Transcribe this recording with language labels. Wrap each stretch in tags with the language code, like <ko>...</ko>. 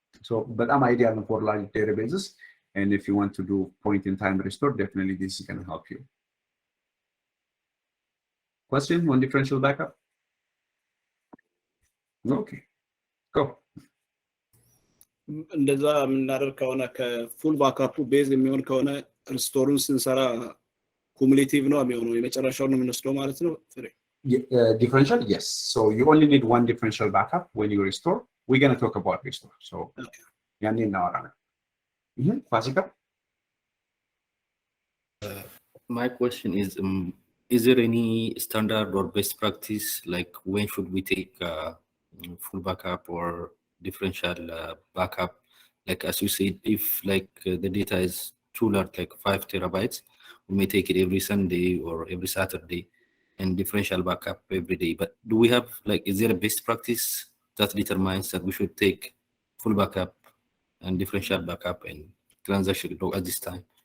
<en>so በጣም ideal for large databases and if you want to do point in time restore definitely this is going to help you question on differential backup okay go</en> <am>እንደዛ የምናደርግ ከሆነ ከፉል ባክአፑ ቤዝ የሚሆን ከሆነ ሪስቶሩን ስንሰራ cumulative ነው የሚሆነው የመጨረሻው ነው የምንወስደው ማለት ነው</am> <en>differential yes so you only need one differential backup when you restore we're going to talk about restore so</en> <am>ያኔ እናወራለን</am> <en>ፋሲካ my question is there any standard or best practice like when should we take full backup or differential backup like as you said if like the data is too large like 5 terabytes we may take it every Sunday or every Saturday and differential backup every day but do we have like is there a best practice that determines that we should take full backup and differential backup and transaction log at this time</en>